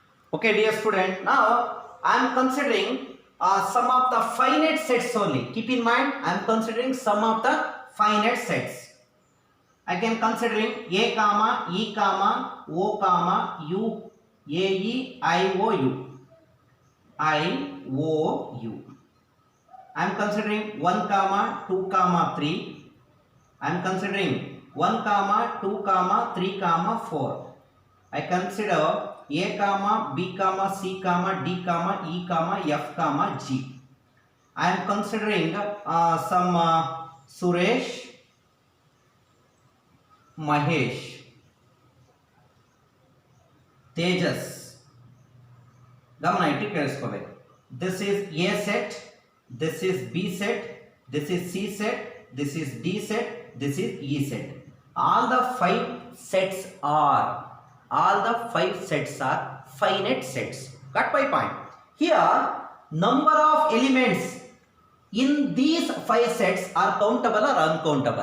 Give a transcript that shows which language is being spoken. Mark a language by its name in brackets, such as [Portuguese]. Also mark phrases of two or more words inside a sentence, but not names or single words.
[English] Okay, dear student, now I am considering some of the finite sets only. Keep in mind, I am considering some of the finite sets. I can considering A comma E comma O comma U A E I O U I O U. I am considering 1 comma 2 comma 3. I am considering 1 comma 2 comma 3 comma 4. I consider A comma B comma C comma D comma E comma F comma G. I am considering some Suresh, Mahesh, Tejas. [Kannada] ಗಮನ ಇಟ್ಟು ಕೇಳಿಸ್ಕೋಬೇಕು. [English] This is A set, this is B set, this is C set, this is D set, this is E set. All the five sets are finite sets. Got my point? Here, number of elements in these five sets are countable or uncountable?